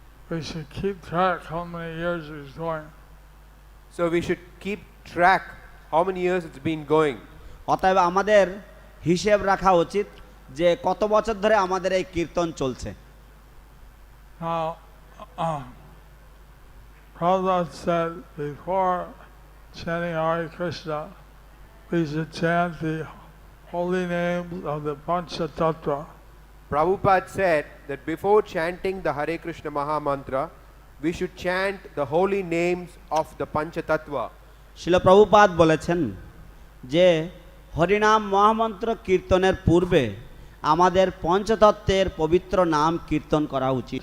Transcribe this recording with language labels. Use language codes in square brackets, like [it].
[en] we should keep track how many years he's going. So we should keep track how many years it's been going. [bn] অতএব আমাদের হিসেব রাখা উচিত যে কত বছর ধরে আমাদের এই কীর্তন চলছে। [en] Now, Prabhupada said before chanting Hare Krishna, we should chant the holy names of the Panchatattva. Prabhupada said that before chanting the Hare Krishna Maha Mantra, we should chant the holy names of the Panchatattva. [bn] শিল প্রভুপাদ বলেছেন যে হরিনাম মহামন্ত্র কীর্তনের পূর্বে আমাদের পঞ্চতত্ত্বের পবিত্র নাম কীর্তন করা উচিত।